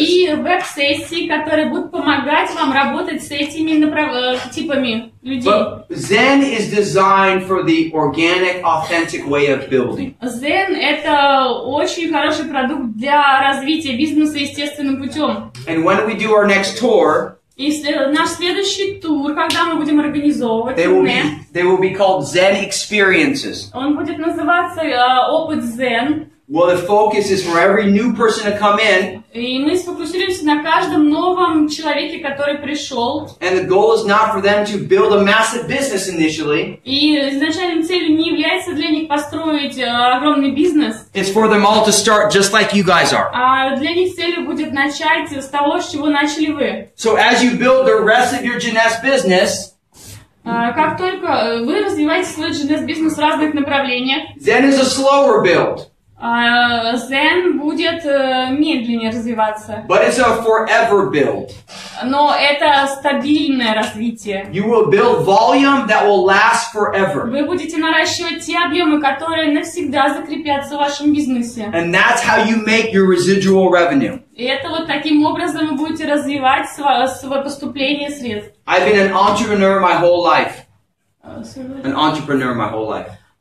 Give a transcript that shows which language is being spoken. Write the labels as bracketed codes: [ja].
[ru] и веб-сессии, которые будут помогать вам работать с этими типами людей. [en] But Zen is designed for the organic, authentic way of building. [ru] ZEN — это очень хороший продукт для развития бизнеса естественным путем. [en] And when we do our next tour, [ru] И наш следующий тур, когда мы будем организовывать, [en] they will be called Zen experiences. [ru] он будет называться «Опыт ZEN». [en] Well, the focus is for every new person to come in, [ru] И мы сфокусируемся на каждом новом человеке, который пришел. [en] and the goal is not for them to build a massive business initially. [ru] И изначальной целью не является для них построить огромный бизнес, [en] It's for them all to start just like you guys are. [ru] а для них целью будет начать с того, с чего начали вы. [en] So as you build the rest of your Jeunesse business, [ru] Как только вы развиваете свой бизнес в разных направлениях, [en] Zen is a slower build, [ru] ZEN будет медленнее развиваться. [en] but it's a forever build. [ru] Но это стабильное развитие. [en] You will build volume that will last forever. [ru] Вы будете наращивать те объемы, которые навсегда закрепятся в вашем бизнесе. [en] And that's how you make your residual revenue. [ru] И это вот таким образом вы будете развивать свое поступление средств. [en] I've been an entrepreneur my whole life. An entrepreneur my whole life.